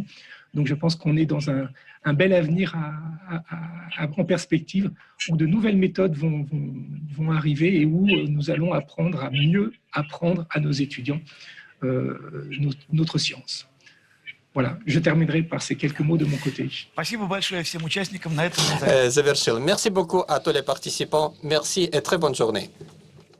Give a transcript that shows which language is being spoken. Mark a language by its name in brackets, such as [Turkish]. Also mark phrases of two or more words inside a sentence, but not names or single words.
[French] Donc, je pense qu'on est dans un bel avenir en perspective où de nouvelles méthodes vont arriver et où nous allons apprendre à mieux apprendre à nos étudiants notre science. Voilà, je terminerai par ces quelques mots de mon côté. [Russian] Спасибо большое всем участникам. На этом мы Завершил. [French] Merci beaucoup à tous les participants. Merci et très bonne journée.